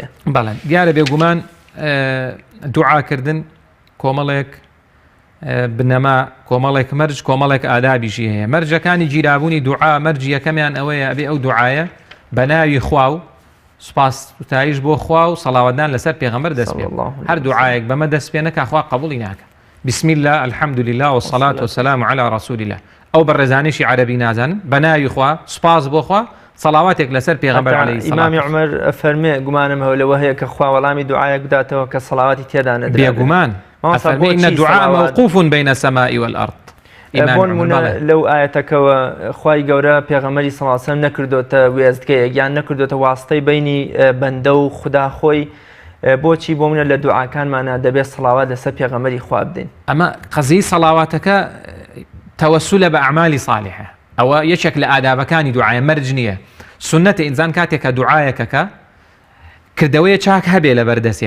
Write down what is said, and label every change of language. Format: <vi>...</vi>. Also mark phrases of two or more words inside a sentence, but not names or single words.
<ckb>بەڵێ دیارە بێگومان دوعاکردن کۆمەڵێک بنەما کۆمەڵێک مەرج کۆمەڵێک ئادابیشی هەیە مەرجەکانی گیرابوونی دوعا مەرجی یەکەمیان ئەوەیە ئەبێ ئەو دوعایە بە ناوی خوا و سوپاس وتایش بۆ خوا و سەڵاوەتدان لەسەر پێغەمبەر دەست پێ هەر دوعایەک بەمە دەست پێ نەکا خوا قبوڵی ناکە</ckb> <ar>بسم الله الحمد لله والصلاة والسلام على رسول الله</ar> <ckb>ئەو بەڕێزانیشی عەرەبی نازانن بە ناوی خوا سوپاس بۆ خوا سەڵاواتێک لەسەر پێغەمبەر</ckb> <ar>عەلەیهی سەڵات</ar> <ckb>ئیمامی عومەر فەرمێ گومانم هەولەوە هەیە کە خوا وەڵامی دوعایەک بداتەوە کە سەڵاواتی تێدا نەدرا بێگومان ئەفەرمێ</ckb> <ar>إن الدعاء موقوف بين السماء والأرض</ar> <ckb>بۆن مونە لەو ئاەتەکەوە خوای گەورە پێغەمبەری</ckb> <ar>صلی الله علیه و سلم</ar> <ckb>نەکردوتە وێستگەیەک یان نەکردوتە واستەی بینی بەندە و خدا خۆی بۆچی بۆ منە لە دوعاکانمانە دەبێت سەڵاوات لەسەر پێغەمبەری خوا بدەین ئەمە قەزەی سەڵاواتەکە تەوەسولە بە ئەعمالی صالحە ئەوە یەکێک لە ئادابەکانی دوعایە مەرج نییە سنەتە ئینسان کاتێکە دوعایەکەکە کردەوەی چاک هەبێ لە بەردەستیە</ckb>